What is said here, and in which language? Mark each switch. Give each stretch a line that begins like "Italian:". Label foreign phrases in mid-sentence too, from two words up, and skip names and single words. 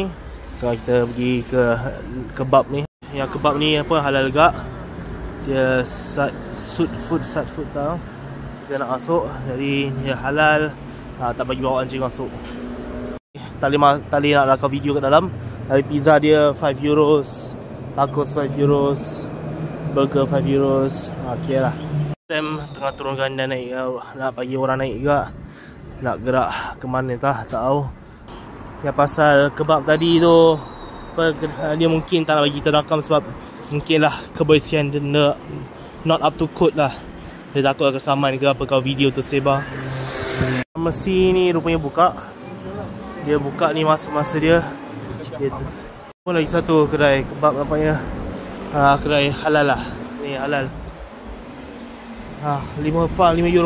Malay: Sekarang kita pergi ke kebab ni. Yang kebab ni apa, halal gak. Dia sat food tau. Kita nak masuk, jadi dia halal. Tak bagi bawa anjing masuk. Tak boleh nak rakam video kat dalam. Tapi pizza dia 5 euros, tacos 5 euros, burger 5 euros. Okay lah. Tengah turunkan dan naik, nak bagi orang naik juga. Nak gerak ke mana tak tahu. Yang pasal kebab tadi tu, dia mungkin tak nak bagi kita rakam sebab mungkinlah kebersihan dia
English: not up to code
Malay: lah. Dia takut akan saman ke apa kalau video tu sebar. Mesin ni rupanya buka. Dia buka ni masa dia pun lagi satu kedai kebab nampaknya. Kedai halal lah. Ni halal. 5 euro.